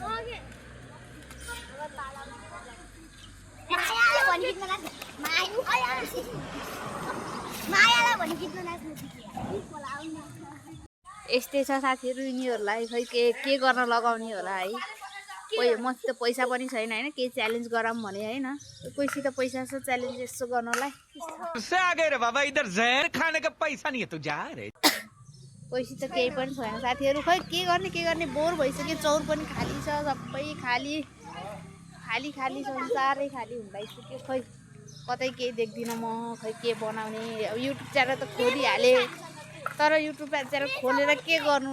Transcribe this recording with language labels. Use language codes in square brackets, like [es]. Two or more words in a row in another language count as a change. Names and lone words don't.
[ne] यस्तै छ साथीहरु। यिनीहरूलाई खै के गर्न लगाउने होला है। मसित पैसा पनि छैन हैन, केही च्यालेन्ज गरौँ भने हैन। कोहीसित पैसा छ च्यालेन्ज यसो गर्नलाई। [hi] उससे आ गए रे बाबा, इधर जहर खाने का पैसा नहीं है तू जा रे। [ne] कोहीसित केही पनि छैन साथीहरु। खै के गर्ने बोर भइसक्यो। चौर पनि खाली छ, सबै खाली संसारै खाली हुँदैसक्यो। खै कतै केही देख्दिनँ म। खै के बनाउने। अब [en] YouTube channel [ne] त खोलिहाले, तर [en] YouTube channel [ne] खोलेर के गर्नु।